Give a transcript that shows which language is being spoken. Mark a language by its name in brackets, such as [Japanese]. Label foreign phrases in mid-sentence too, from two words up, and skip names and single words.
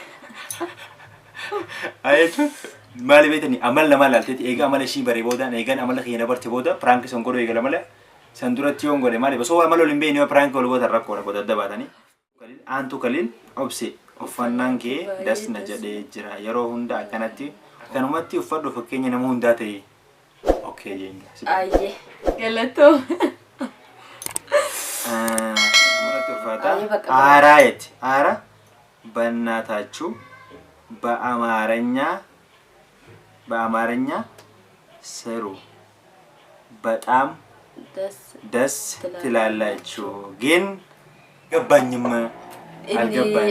[Oromo] ayetu maali beetani amal nama laalteeti eega amala ishii baree boodaan eegan amala keenya barte booda prankii san godhu eegala malee san duratti yoon godhe maali basoo amala olin beeni yoo prankii ol godhan rakkoo dadda baatanii aantu Kaliil obse uffannaan kee dasna jedhee jira yeroo hunda akkanatti kanumatti uffadhu fakkeenya nama hundaa ta'e okay jenga aye galatoo [Amharic] አራየት አራ በእናታችሁ በአማርኛ ስሩ በጣም ደስ ትላላችሁ ግን ገባኝም አልገባኝም